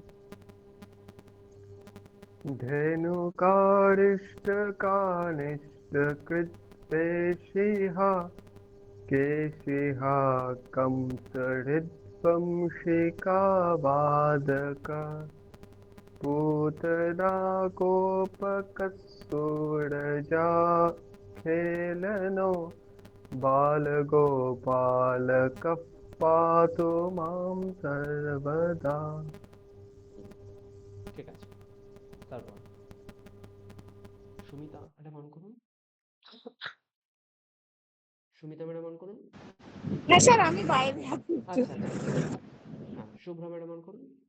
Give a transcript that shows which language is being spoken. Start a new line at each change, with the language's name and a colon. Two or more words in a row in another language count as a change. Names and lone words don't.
Sanskrit: धेनुकारिष्टकानिष्टकृद्वेषिः केशिः कंसहृद्वंशिकावादकः पूतनाकोपकस्तूरजाखेलनो बालगोपालकः पातु मां सर्वदा।
Bangla: ঠিক আছে, তারপর সুমিতা ম্যাডাম অন করুন। সুমিতা ম্যাডাম অন করুন। হ্যাঁ স্যার, আমি বাইরে আছি। আচ্ছা আচ্ছা, হ্যাঁ, শুভ্রা ম্যাডাম অন করুন।